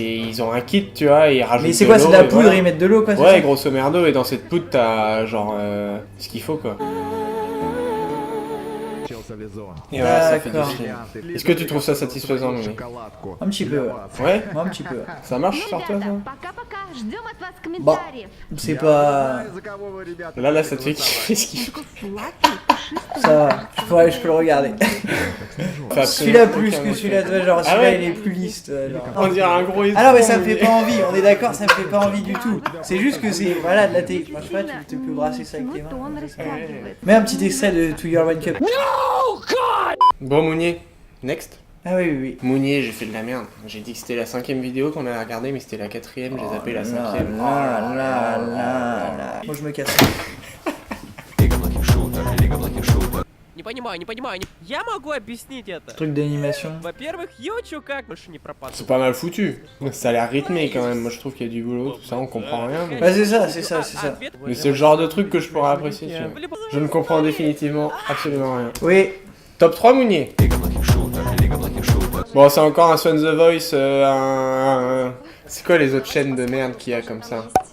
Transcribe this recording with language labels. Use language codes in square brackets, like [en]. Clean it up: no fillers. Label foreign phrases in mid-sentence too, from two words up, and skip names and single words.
[fr] Ils ont un kit tu vois, et ils rajoutent Mais c'est de quoi? C'est de la l'eau, et poudre, voilà. ils mettent de l'eau quoi? c'est Ouais, ça grosso merdo, et dans cette poudre t'as genre ce qu'il faut quoi. Et voilà, ça fait du D'accord. slim. Est-ce que tu trouves ça satisfaisant Mounier? Un petit peu, ouais. Ouais? Moi, un petit peu. Ouais. Ça marche sur toi ça? [ru] Пока-пока, ждем от вас [fr] Bon, [ru] комментариев. [fr] c'est pas. Là ça te fait kiffer ce qu'il faut. Ça va. Ouais, je peux le regarder. Fait Celui-là absolument plus aucun que effet. celui-là, tu vois, genre Ah celui-là ouais. il est plus lisse. Genre. On dirait un gros... Ah non, mais ça me fait pas envie, on est d'accord, ça me fait pas envie du tout. C'est juste que c'est. Voilà, de la télé. Moi, je sais pas, tu peux brasser ça avec tes mains. [ru] Он раскладывает. [fr] Mets un petit extrait de To Your One Cup. Bon Mounier, next. Ah oui, oui, oui. Mounier, j'ai fait de la merde. J'ai dit que c'était la 5ème vidéo qu'on avait regardée, mais c'était la 4ème, j'ai zappé la 5ème. Moi je me casse. [ru] Не понимаю, не понимаю. Я могу объяснить это. [fr] Truc d'animation. [ru] Во-первых, Ючу как больше не пропадает. [fr] C'est pas mal foutu. Ça a l'air rythmé quand même. Moi je trouve qu'il y a du boulot, tout ça, on comprend rien. Mais, Bah c'est ça, c'est ça, c'est ça. mais c'est le genre de truc que je pourrais apprécier. Tu vois. Je ne comprends définitivement absolument rien. Oui. Top 3 Mounier. Bon, c'est encore un Swan The Voice, C'est quoi les autres chaînes de merde qu'il y a comme ça?